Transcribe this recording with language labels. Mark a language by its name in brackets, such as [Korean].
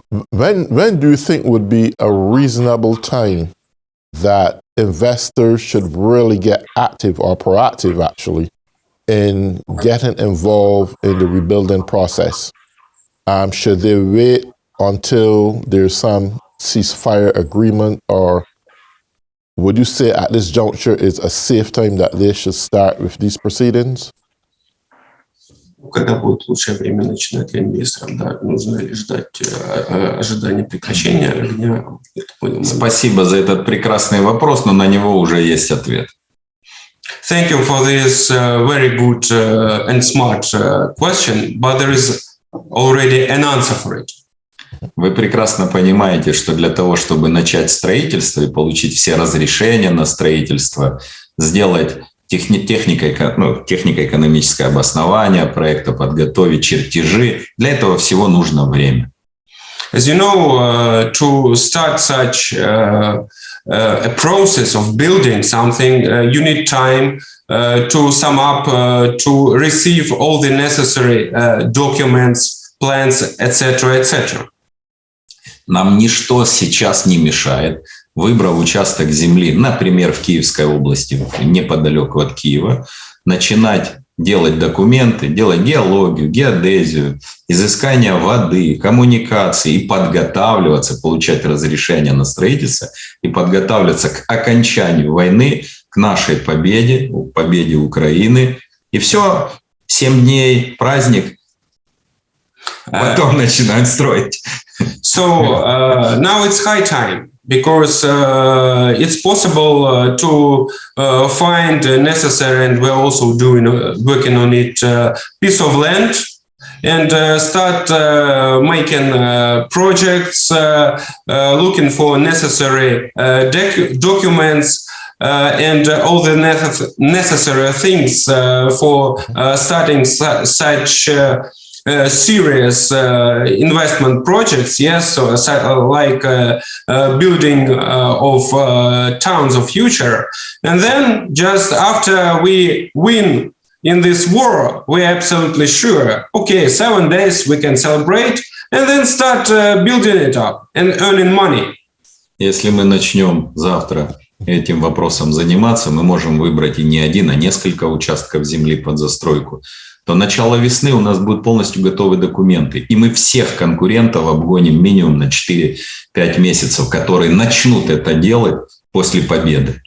[English] When do you think would be a reasonable time that investors should really get active or proactive, actually, in getting involved in the rebuilding process? Should they wait until there's some ceasefire agreement, or would you say at this juncture is a safe time that they should start with these proceedings? [Russian] Когда будет лучшее время начинать для инвесторов? Да, нужно ли ждать ожидания прекращения огня? Спасибо за этот прекрасный вопрос, но на него уже есть ответ. [English] Thank you for this very good and smart question, but there is already an answer for it. [Russian] Вы прекрасно понимаете, что для того, чтобы начать строительство и получить все разрешения на строительство, сделать технико-экономическое обоснование проекта, подготовить чертежи, для этого всего нужно время. [English] As you know, to start such a process of building something, you need time to sum up, to receive all the necessary documents, plans, etc., etc. [Russian] Нам ничто сейчас не мешает, выбрав участок земли, например, в Киевской области, неподалеку от Киева, начинать делать документы, делать геологию, геодезию, изыскание воды, коммуникации и подготавливаться, получать разрешение на строительство и подготавливаться к окончанию войны, к нашей победе, победе Украины. И все, 7 дней, праздник, потом начинать строить. [English] So now it's high time, because it's possible to find necessary, and we're also working on it, piece of land, and start making projects, looking for necessary documents and all the necessary things for starting such serious investment projects, yes, so like building of towns of future. And then just after we win in this war, we're absolutely sure, okay, 7 days we can celebrate and then start building it up and earning money. [Russian] Если мы начнем завтра этим вопросом заниматься, мы можем выбрать и не один, а несколько участков земли под застройку. То начало весны у нас будут полностью готовы документы. И мы всех конкурентов обгоним минимум на 4-5 месяцев, которые начнут это делать после победы.